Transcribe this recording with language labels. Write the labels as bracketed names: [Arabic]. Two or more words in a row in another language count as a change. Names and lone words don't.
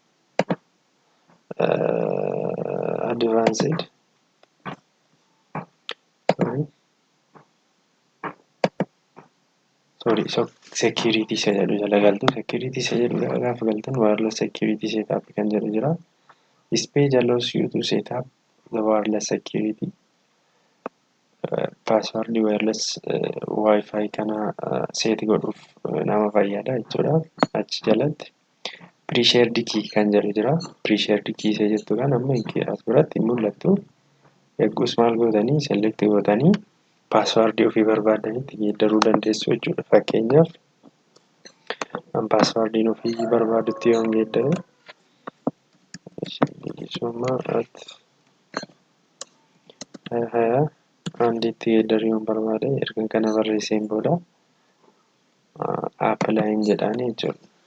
[English] Advanced security [Oromo] isa jedhu jala galtu. Security isa jedhu gaafa galtan [English] wireless security setup [Oromo] kan jedhu jira. [English] This page allows you to set up the wireless security. Password wireless wifi [Oromo] kana set godhuuf nama fayyada jechuudha. Achi jalatti [English] pre-shared key [Oromo] kan jedhu jira. [English] Pre-shared key [Oromo] isa jettu kan amma as biratti mul'attu. Eeggus maal gootanii select gootanii passwordii ofii barbaadanitti geeddaruu dandeessu jechuudha. Fakkeenyaaf passwordii ofii barbaadutti yoo geeddare andiitti geeddaruu barbaade erga kana barreesseen booda apply jedhanii jechuudha.